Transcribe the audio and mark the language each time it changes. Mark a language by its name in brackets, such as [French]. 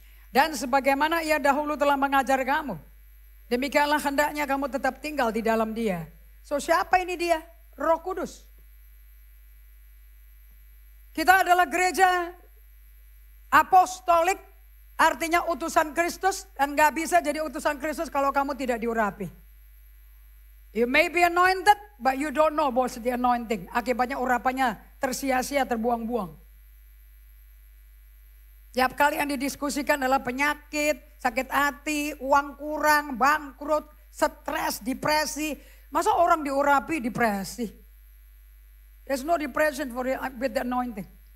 [Indonesian] Dan sebagaimana ia dahulu telah mengajar kamu, demikianlah hendaknya kamu tetap tinggal di dalam dia. So siapa ini dia? Roh Kudus. Kita adalah gereja apostolik. Artinya utusan Kristus, dan gak bisa jadi utusan Kristus kalau kamu tidak diurapi. [English] You may be anointed, but you don't know about the anointing. [Indonesian] Akibatnya urapannya tersia-sia, terbuang-buang. Tiap kali yang didiskusikan adalah penyakit, sakit hati, uang kurang, bangkrut, stres, depresi. Masa orang diurapi depresi? [English] There's no depression with the anointing.